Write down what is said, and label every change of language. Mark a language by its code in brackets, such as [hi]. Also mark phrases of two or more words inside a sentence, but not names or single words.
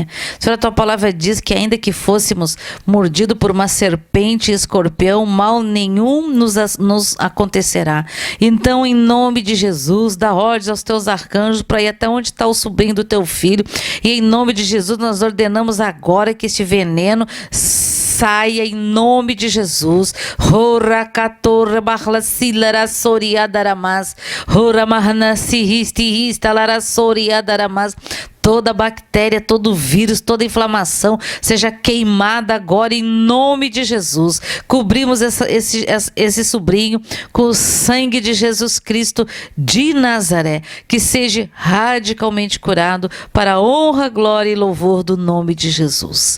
[pt] Senhor, a tua palavra diz que ainda que fôssemos mordidos por uma serpente e escorpião, mal nenhum nos acontecerá. Então, em nome de Jesus, dá ordens aos teus arcanjos para ir até onde está o sobrinho do teu filho. E em nome de Jesus, nós ordenamos agora que este veneno saia em nome de Jesus. Hora catorra barla silara soria daramas. Hora marna sihisti lara soria daramas. Toda bactéria, todo vírus, toda inflamação seja queimada agora em nome de Jesus. Cobrimos esse sobrinho com o sangue de Jesus Cristo de Nazaré, que seja radicalmente curado para a honra, glória e louvor do nome de Jesus.